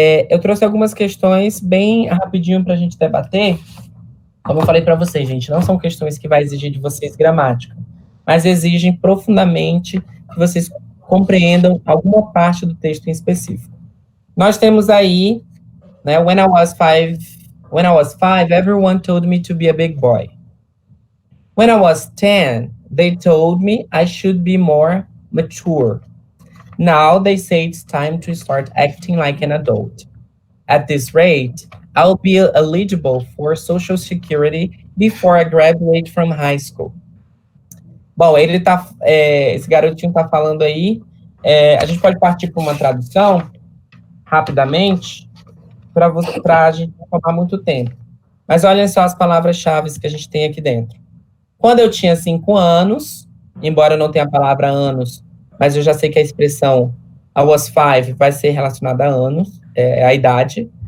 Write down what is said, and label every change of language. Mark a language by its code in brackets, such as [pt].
[pt] Eu trouxe algumas questões bem rapidinho para a gente debater. Como eu falei para vocês, gente, não são questões que vai exigir de vocês gramática, mas exigem profundamente que vocês compreendam alguma parte do texto em específico. [en] Nós temos aí, né, when I was five, everyone told me to be a big boy. When I was 10, they told me I should be more mature. Now they say it's time to start acting like an adult. At this rate, I'll be eligible for Social Security before I graduate from high school. [pt] Bom, esse garotinho tá falando aí, a gente pode partir para uma tradução, rapidamente, para a gente não tomar muito tempo. Mas olhem só as palavras-chave que a gente tem aqui dentro. Quando eu tinha 5 anos, embora eu não tenha a palavra anos, mas eu já sei que a expressão I was 5 vai ser relacionada a anos, a idade.